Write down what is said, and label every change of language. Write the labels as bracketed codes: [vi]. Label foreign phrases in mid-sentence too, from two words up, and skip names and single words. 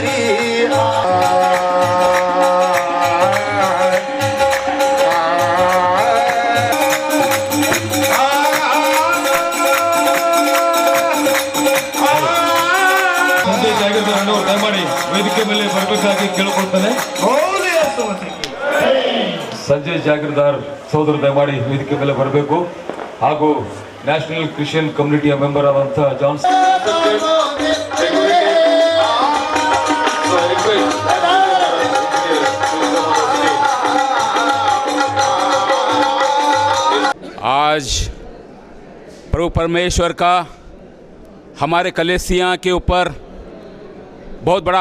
[kn] ದಯಮಾಡಿ ವೇದಿಕೆ ಮೇಲೆ ಬರಬೇಕಾಗಿ ಕೇಳಿಕೊಳ್ತಾನೆ. ಸಂಜಯ್ ಜಾಗೀರ್ದಾರ್ ಸಹೋದರ ದಯಮಾಡಿ ವೇದಿಕೆ ಮೇಲೆ ಬರಬೇಕು. ಹಾಗೂ ನ್ಯಾಷನಲ್ ಕ್ರಿಶ್ಚಿಯನ್ ಕಮ್ಯುನಿಟಿಯ ಮೆಂಬರ್ ಆದಂತಹ ಜಾನ್ಸ್ [hi] आज प्रभु परमेश्वर का हमारे कलेसिया के ऊपर बहुत बड़ा